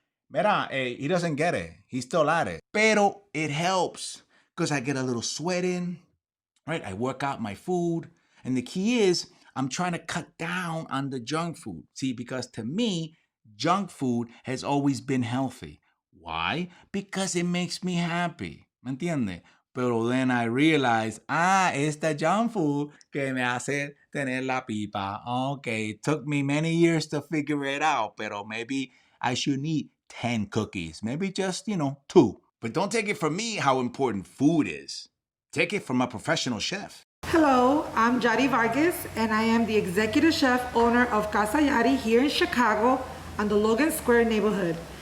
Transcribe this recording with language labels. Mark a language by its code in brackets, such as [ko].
[en] Mira, he doesn't get it. He's still at it. Pero it helps because I get a little sweat in, right? I work out my food. And the key is I'm trying to cut down on the junk food. See, because to me, junk food has always been healthy. Why? Because it makes me happy. [es] ¿Me entiende? Pero [en] then I realized, [es] esta junk food que me hace tener la pipa. [en] Okay, it took me many years to figure it out, pero maybe I shouldn't eat 10 cookies. Maybe just, 2. But don't take it from me how important food is. Take it from a professional chef. Hello, I'm Yari Vargas, and I am the executive chef owner of Casa Yari here in Chicago on the Logan Square neighborhood.